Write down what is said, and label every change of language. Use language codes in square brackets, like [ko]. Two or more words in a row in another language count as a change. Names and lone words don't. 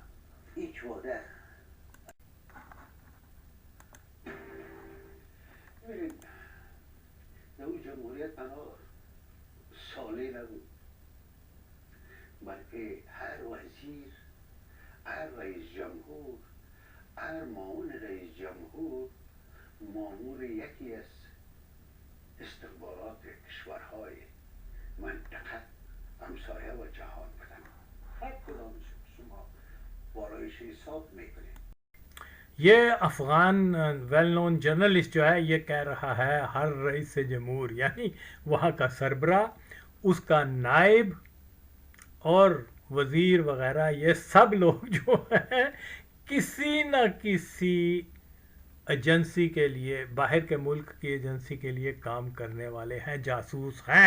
[fa] هیچ واده ببینید در اون جمهوریت تنها سالی نبود بلکه هر وزیر، هر رئیس جمهور، هر معاون رئیس جمهور مامور یکی از استخبارات کشورهای منطقه همسایه و جهان بودن. هر کدامش شما بارایش حساب میکنید. [ur] یہ افغان [en] well known journalist [ur] جو ہے یہ کہہ رہا ہے ہر [fa] رئیس جمہور [ur] یعنی وہاں کا سربراہ، اس کا نائب اور وزیر وغیرہ، یہ سب لوگ جو ہیں کسی نہ کسی ایجنسی کے لیے، باہر کے ملک کی ایجنسی کے لیے کام کرنے والے ہیں، جاسوس ہیں.